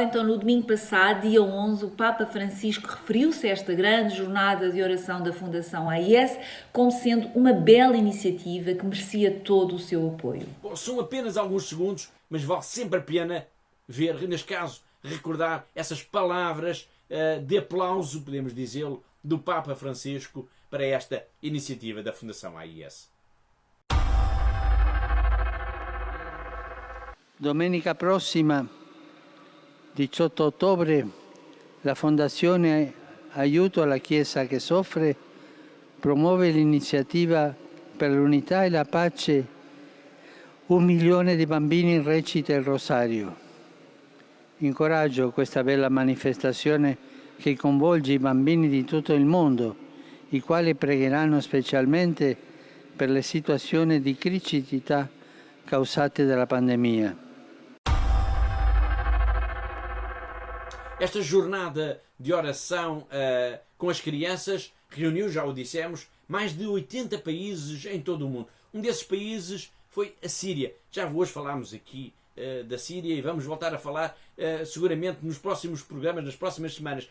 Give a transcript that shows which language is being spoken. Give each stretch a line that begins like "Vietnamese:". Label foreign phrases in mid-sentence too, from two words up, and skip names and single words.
Portuguese: Então, no domingo passado, dia 11, o Papa Francisco referiu-se a esta grande jornada de oração da Fundação AIS como sendo uma bela iniciativa que merecia todo o seu apoio. Bom, são apenas alguns segundos, mas vale sempre a pena ver, neste caso, recordar essas palavras de aplauso, podemos dizê-lo, do Papa Francisco para esta iniciativa da Fundação AIS.
Italian: Domenica prossima, 18 ottobre, la Fondazione Aiuto alla Chiesa che Soffre promuove l'iniziativa per l'unità e la pace 1 milione di bambini recita il rosario. Incoraggio questa bella manifestazione che coinvolge i bambini di tutto il mondo, i quali pregheranno specialmente per le situazioni di criticità causate dalla pandemia.
Portuguese: Esta jornada de oração com as crianças reuniu, já o dissemos, mais de 80 países em todo o mundo. Um desses países foi a Síria. Já hoje falámos aqui da Síria e vamos voltar a falar seguramente nos próximos programas, nas próximas semanas.